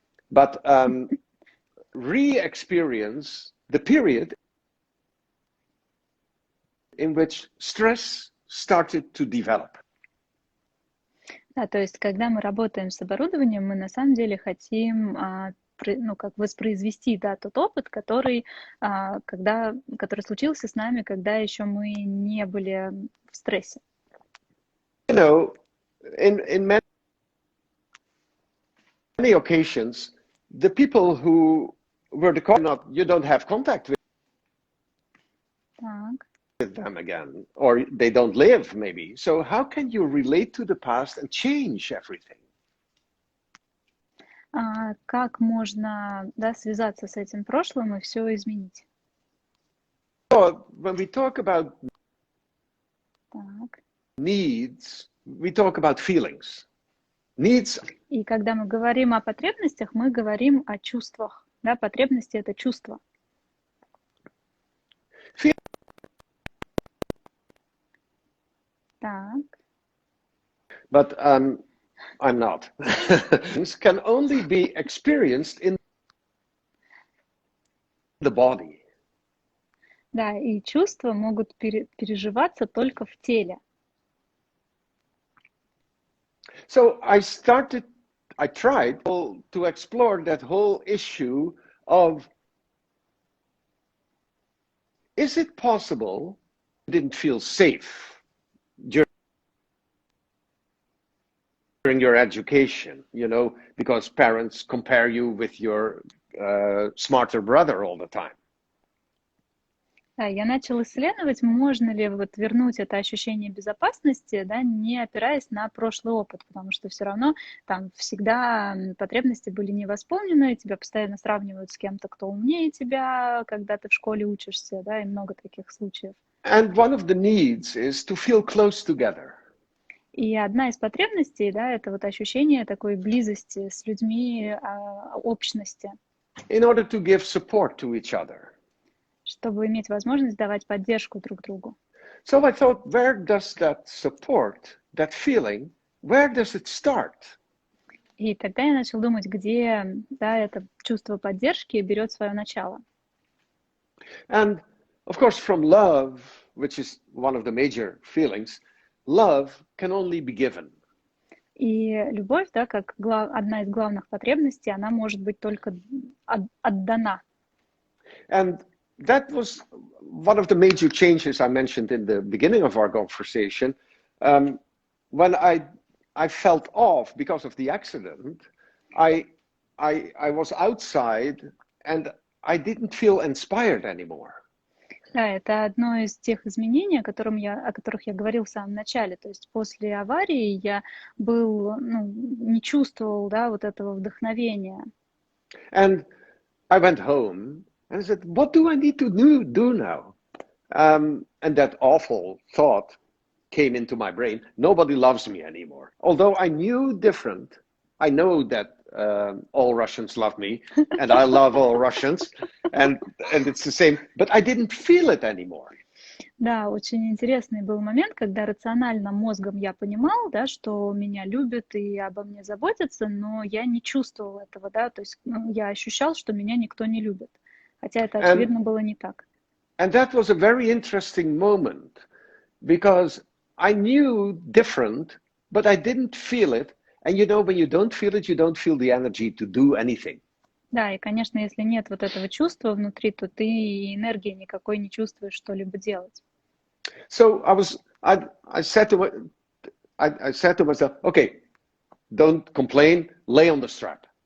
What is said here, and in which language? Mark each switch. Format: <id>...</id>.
<en>But re-experience the period in which stress started to develop.</en> <ru>Да, то есть, когда мы работаем с оборудованием, мы на самом деле хотим как воспроизвести, да, тот опыт, который случился с нами, когда еще мы не были в стрессе.</ru> <en>You know, in many occasions, the people who were you don't have contact with them again, or they don't live maybe. So how can you relate to the past and change everything?</en> <ru>Как можно, да, связаться с этим прошлым и все изменить?</ru> <en>So when we talk about needs, we talk about feelings. Needs.</en> <ru>И когда мы говорим о потребностях, мы говорим о чувствах. Да, потребности — это чувства. Так.</ru> <en>But I'm not. Things can only be experienced in the body.</en> <ru>Да, и чувства могут переживаться только в теле.</ru> <en>So I tried to explore that whole issue of, is it possible you didn't feel safe during your education, you know, because parents compare you with your smarter brother all the time?</en> <ru>Да, я начала исследовать, можно ли вот вернуть это ощущение безопасности, да, не опираясь на прошлый опыт, потому что все равно там всегда потребности были не восполнены, тебя постоянно сравнивают с кем-то, кто умнее тебя, когда ты в школе учишься, да, и много таких случаев.</ru> <en>And one of the needs is to feel close together.</en> <ru>И одна из потребностей, да, это вот ощущение такой близости с людьми, общности.</ru> <en>In order to give support to each other.</en> <ru>Чтобы иметь возможность давать поддержку друг другу.</ru> <en>So I thought, where does that support, that feeling, where does it start?</en> <ru>И тогда я начал думать, где, да, это чувство поддержки берет свое начало.</ru> <en>And of course, from love, which is one of the major feelings, love can only be given.</en> <ru>И любовь, да, как одна из главных потребностей, она может быть только отдана.</ru> <en>And that was one of the major changes I mentioned in the beginning of our conversation. When I felt off because of the accident, I was outside and I didn't feel inspired anymore.</en> <ru>Да, это одно из тех изменений, о которых я говорил в самом начале. То есть после аварии я не чувствовал, да, вот этого вдохновения.</ru> <en>And I went home and I said, what do I need to do now? And that awful thought came into my brain. Nobody loves me anymore. Although I knew different, I know that all Russians love me, and I love all Russians, and it's the same, but I didn't feel it anymore.</en> <ru>Да, очень интересный был момент, когда рационально мозгом я понимал, да, что меня любят и обо мне заботятся, но я не чувствовал этого, да, то есть я ощущал, что меня никто не любит, хотя это, очевидно, было не так.</ru> <en>And that was a very interesting moment, because I knew different, but I didn't feel it. And you know, when you don't feel it, you don't feel the energy to do anything.</en> <ru>Да, и, конечно, если нет вот этого чувства внутри, то ты энергии никакой не чувствуешь что-либо делать.</ru> <en>So I said to myself, okay, don't complain, lay on the strap.</en>